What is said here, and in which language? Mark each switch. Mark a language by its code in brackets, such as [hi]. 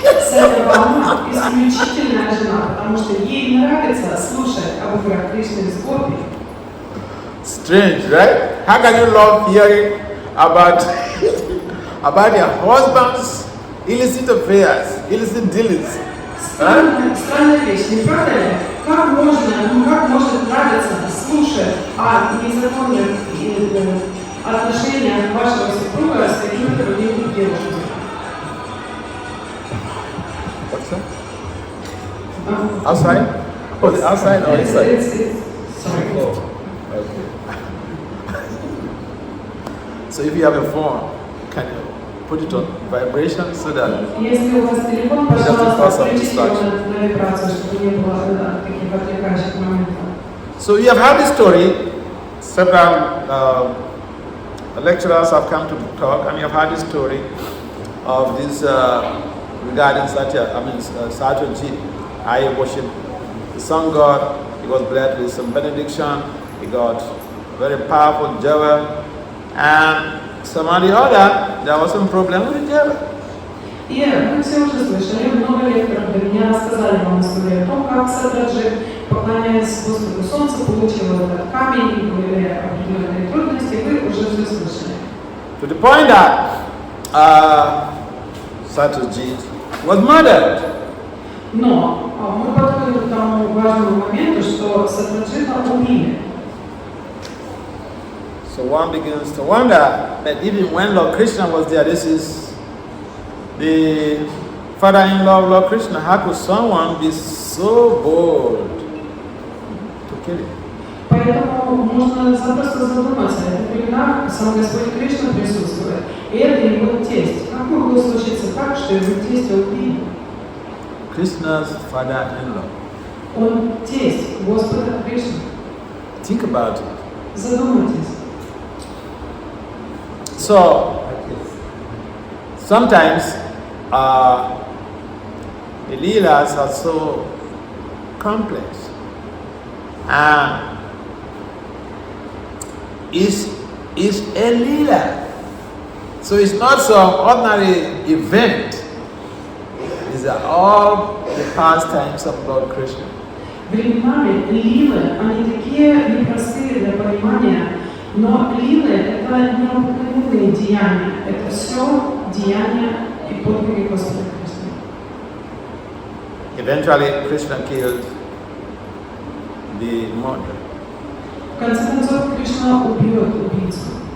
[ru] Сатябхама исключительная жена, потому что ей нравится слушать об играх Кришны с гопи. [en] Strange, right? How can you love hearing about your husband's illicit affairs, illicit dealings? [ru] Странная вещь, не правда ли? Как может нравиться слушать о незаконных отношениях вашего супруга с какими-то другими девушками? [en] What's that? Outside? Oh, outside or inside? Sorry. Okay. So if you have a phone, can you put it on vibration so that [ru] Если у вас телефон, пожалуйста, включите его на вибрацию, чтобы не было таких отвлекающих моментов. [en] So you have heard this story. Several lecturers have come to talk, and you have heard this story of this regarding Satyajit. I worship the sun god. He was blessed with some benediction. He got very powerful java, and some of the other, there was some problem with the java. [ru] И мы все уже слышали, много лекторов до меня рассказали вам историю о том, как Сатраджит, поклоняясь Господу Солнцу, получил этот камень, и были определенные трудности, вы уже все слышали. [en] To the point that Satyajit was murdered. [ru] Но мы подходим к тому важному моменту, что Сатраджита убили. [en] So one begins to wonder that even when Lord Krishna was there, this is the father-in-law of Lord Krishna, how could someone be so bold to kill him? [ru] Поэтому можно запросто задуматься, это времена сам Господь Кришна присутствует, и это его тесть. Как могло случиться так, что его тестя убили? [en] Krishna's father-in-law. [ru] Он тесть Господа Кришны. [en] Think about it. [ru] Задумайтесь. [en] So, sometimes the leelas are so complex, and it's a leela, so it's not some ordinary event. These are all the pastimes of Lord Krishna. [ru] Временами лилы, они такие непростые для понимания, но лилы — это необыкновенные деяния, это все деяния и подвиги Господа Кришны. [en] Eventually, Krishna killed the murderer. [ru] В конце концов, Кришна убьет убийцу.